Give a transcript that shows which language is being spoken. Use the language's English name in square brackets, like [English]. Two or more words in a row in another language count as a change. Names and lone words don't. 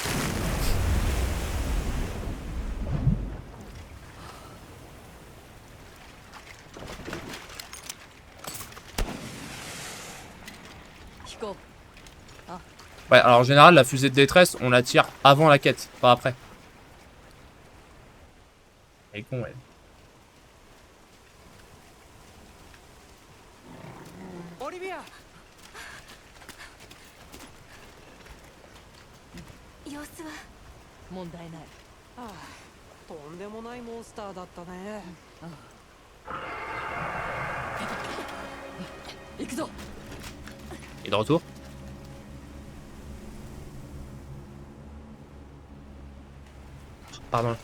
[French] Hiko. Ouais, alors en général, la fusée de détresse, on la tire avant la quête, pas après. Elle est con, elle. Olivia! [Japanese] 様子は問題ない。ああ、とんでもないモンスターだったね。行くぞ。 [French] Il est de retour. Pardon.